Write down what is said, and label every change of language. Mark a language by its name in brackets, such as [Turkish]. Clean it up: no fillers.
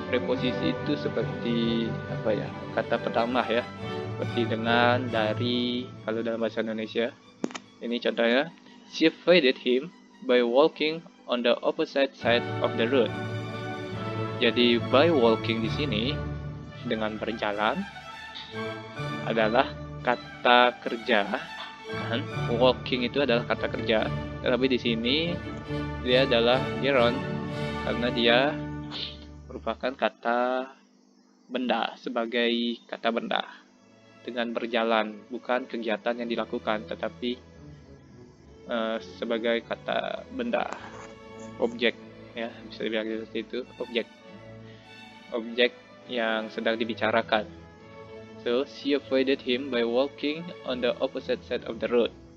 [Indonesian] Preposisi itu seperti kata pertama ya, seperti dengan, dari kalau dalam bahasa Indonesia. Ini contohnya, [English] she avoided him by walking on the opposite side of the road. [Indonesian] Jadi by walking di sini dengan berjalan adalah kata kerja kan? Walking itu adalah kata kerja, tetapi di sini dia adalah gerund karena dia merupakan kata benda, sebagai kata benda dengan berjalan, bukan kegiatan yang dilakukan, tetapi sebagai kata benda, objek ya, bisa dibilang seperti itu, objek yang sedang dibicarakan. [English] So she avoided him by walking on the opposite side of the road.